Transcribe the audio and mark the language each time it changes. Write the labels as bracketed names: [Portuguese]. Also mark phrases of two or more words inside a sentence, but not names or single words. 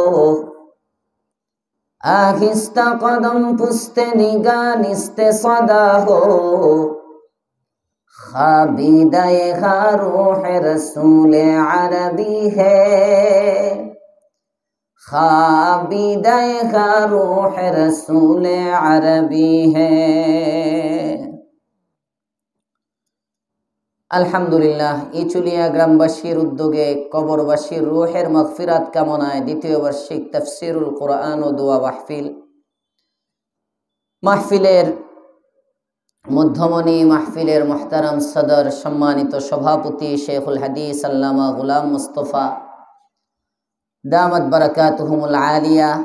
[Urdu] آہستہ قدم پست نگاہ نست صدا ہو خوابیدہ روح رسول عربی ہے خوابیدہ روح رسول عربی ہے. [Bangla] আলহামদুলিল্লাহ, ইচুলিয়া গ্রামবাসীর উদ্যোগে কবরবাসীর রূহের মাগফিরাত কামনায় দ্বিতীয় বার্ষিক তাফসিরুল কোরআন ও দোয়া মাহফিলের মধ্যমণি মাহফিলের মুহতারাম সদর, সম্মানিত সভাপতি শেখুল হাদিস আল্লামা গুলাম মুস্তফা [Arabic] دامت بركاتهم العالية,